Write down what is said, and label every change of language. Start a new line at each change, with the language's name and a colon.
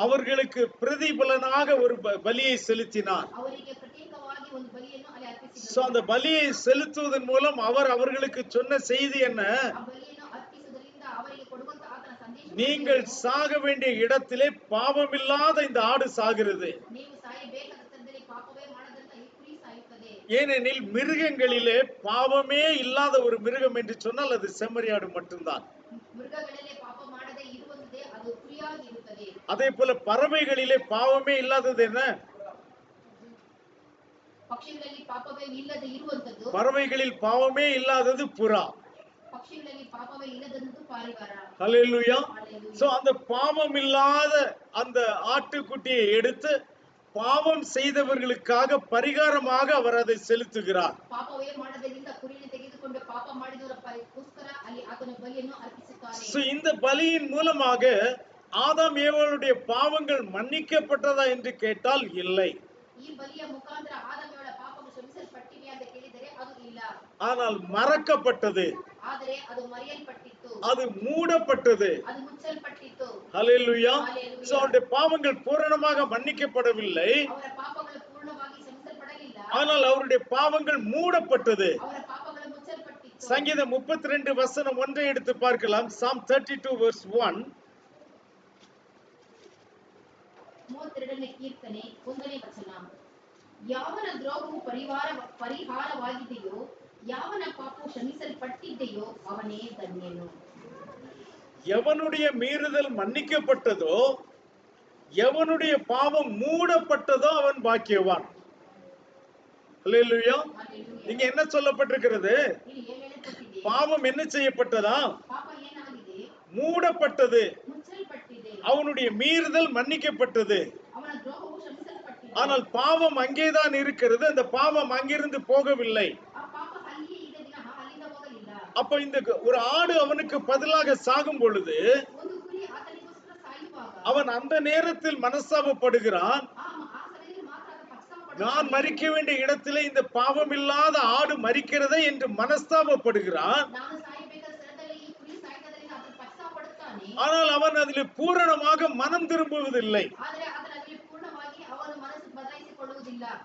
Tamil: அவர்களுக்கு பிரதிபலனாக ஒரு பலியை செலுத்தினார்.
Kannada: ಅವರಿಗೆ ಪ್ರತ್ಯೇಕವಾಗಿ ಒಂದು ಬಲಿಯನ್ನು ಅಲ್ಲಿ ಅರ್ಪಿಸಿದನು.
Tamil: சோ அந்த பலியை செலுத்துவதன் மூலம் அவர் அவர்களுக்கு சொன்ன செய்தி என்ன?
Kannada: ಆ ಬಲಿಯನ್ನು ಅರ್ಪಿಸುವುದರಿಂದ ಅವರಿಗೆ ಕೊಡುವಂತ ಆತನ ಸಂದೇಶ,
Tamil: நீங்கள் சாக வேண்டிய இடத்திலே பாவமில்லாத இந்த ஆடு சாகிறது.
Kannada: ನೀವು ಸಾಯಬೇಕಾದ ಸ್ಥಳದಲ್ಲಿ ಪಾಪವೇ ಮಾಡದಂತ ಈ ಕುರಿ ಸಾಯುತ್ತದೆ.
Tamil: ஏனெனில் மிருகங்களிலே பாவமே இல்லாத ஒரு மிருகம் என்று சொன்னால் அது செம்மறியாடு மட்டும்தான். மிருகங்களிலே
Kannada: ಪಾಪ ಮಾಡದೆ ಇರುವಂತೆ ಅದು ಕುರಿಯಾಗಿ ಇರುತ್ತದೆ.
Tamil: அதே போல பறவைகளிலே பாவமே இல்லாதது என்ன?
Kannada: ಪಕ್ಷಿಗಳಲ್ಲಿ ಪಾಪವೇ ಇಲ್ಲದೆ ಇರುವಂತದ್ದು.
Tamil: பறவைகளில் பாவமே இல்லாதது புறா.
Kannada: ಪಕ್ಷಿಗಳಲ್ಲಿ ಪಾಪವೇ ಇಲ್ಲದಂತದ್ದು ಪಾರಿವಾಳ.
Tamil: ஹல்லேலூயா.
English: Hallelujah.
Tamil: சோ அந்த பாவம் இல்லாத அந்த ஆட்டுக்குட்டியை எடுத்து பாவம் செய்தவர்களுக்காக பரிகாரமாக அவர் அதை செலுத்துகிறார்.
Kannada: ಪಾಪವೇ ಮಾಡದರಿಂದ ಕುರಿಯನ್ನು ತೆಗೆದುಕೊಂಡು ಪಾಪ ಮಾಡಿದವರ ಪರಿಗೋಸ್ಕರ ಅಲ್ಲಿ ಆತನ ಬಲಿಯನ್ನು ಅರ್ಪಿಸುತ್ತಾನೆ.
Tamil: சோ இந்த பலியின் மூலமாக ஆதாம் ஏவாளுடைய பாவங்கள் மன்னிக்கப்பட்டதா என்று கேட்டால் இல்லை.
Kannada: ಈ ಬಲಿಯ ಮುಖಾಂತರ ಆದಾಮನ ಪಾಪಗಳು ಕ್ಷಮಿಸಲ್ಪಟ್ಟಿವೆ ಅಂತ ಕೇಳಿದರೆ ಅದು ಇಲ್ಲ.
Tamil: ஆனால் மறக்கப்பட்டது,
Kannada: ಆದರೆ ಅದು ಮರೆಯಲ್ಪಟ್ಟಿತ್ತು,
Tamil: அது மூடப்பட்டது.
Kannada: ಅದು ಮುಚ್ಚಲ್ಪಟ್ಟಿತ್ತು.
Tamil: ஹல்லேலூயா.
English: Hallelujah.
Tamil: சோ அவருடைய பாவங்கள் பூரணமாக மன்னிக்கப்படவில்லை,
Kannada: ಅವರ ಪಾಪಗಳು ಪೂರ್ಣವಾಗಿ ಕ್ಷಮಿಸಲ್ಪಡಲಿಲ್ಲ,
Tamil: ஆனால் அவருடைய பாவங்கள் மூடப்பட்டது.
Kannada: ಅವರ ಪಾಪಗಳು ಮುಚ್ಚಲ್ಪಟ್ಟಿತ್ತು.
Tamil: சங்கீதம் 32 வசனம் 1 எடுத்து பார்க்கலாம்.
English: Psalm 32 verse 1.
Kannada: 32ನೇ ಕೀರ್ತನೆ 1ನೇ ವಚನ. ಯಾವನ ದ್ರೋಹವು ಪರಿಹಾರವಾಗಿದೆಯೋ, ಯಾವನ ಪಾಪವು ಕ್ಷಮಿಸಲ್ಪಟ್ಟಿದೆಯೋ ಅವನೇ ಧನ್ಯನು.
Tamil: எவனுடைய மீறுதல் மன்னிக்கப்பட்டதோ, எவனுடைய பாவம் மூடப்பட்டதோ அவன் பாக்கியவான். ஹல்லேலூயா.
English: Hallelujah.
Tamil: இங்க என்ன சொல்லப்பட்டிருக்கிறது?
Kannada: ಇಲ್ಲಿ ಏನು ಹೇಳಲ್ಪಟ್ಟಿದೆ?
Tamil: பாவம் என்ன செய்யப்பட்டதா?
Kannada: ಪಾಪ ಏನಾಗಿದೆ?
Tamil: மூடப்பட்டது.
Kannada: ಮುಚ್ಚಲ್ಪಟ್ಟಿದೆ.
Tamil: அவனுடைய மீறுதல் மன்னிக்கப்பட்டது.
Kannada: ಅವನ ದ್ರೋಹವು ಕ್ಷಮಿಸಲ್ಪಟ್ಟಿದೆ.
Tamil: ஆனால் பாவம் அங்கேதான் இருக்கிறது. அந்த பாவம் அங்கிருந்து போகவில்லை.
Kannada: ಆ ಪಾಪ ಅಲ್ಲಿಯೇ ಇದೆ ವಿನಃ ಅಲ್ಲಿಂದ ಹೋಗಲಿಲ್ಲ.
Tamil: அப்ப இந்த ஒரு ஆடு அவனுக்கு பதிலாக சாகும் பொழுது
Kannada: ಒಂದು ಕುರಿ ಆತನಿಗೋಸ್ಕರ ಸಾಯುವಾಗ
Tamil: அவன் அந்த நேரத்தில் மனஸ்தாபப்படுகிறான்.
Kannada: ಆ ಸಮಯದಲ್ಲಿ ಮಾತ್ರ ಆತ ಪಶ್ಚಾತ್ತಾಪ
Tamil: நான் மரிக்க வேண்டிய இடத்திலே இந்த பாவம் இல்லாத ஆடு மரிக்கிறதே என்று மனஸ்தாபப்படுகிறான்.
Kannada: ನಾನು ಸಾಯಬೇಕಾದ ಸ್ಥಳದಲ್ಲಿ ಈ ಕುರಿ ಸಾಯ್ತದರಿಂದ ಆತ ಪಶ್ಚಾತ್ತಾಪ ಪಡುತ್ತಾನೆ.
Tamil: ஆனால் அவன் அதில் பூரணமாக மனம் திரும்புவதில்லை.
Kannada: ಆದರೆ ಅದರಲ್ಲಿ ಪೂರ್ಣವಾಗಿ ಅವನು ಮನಸ್ಸು ಬದಲಾಯಿಸಿಕೊಳ್ಳುವುದಿಲ್ಲ.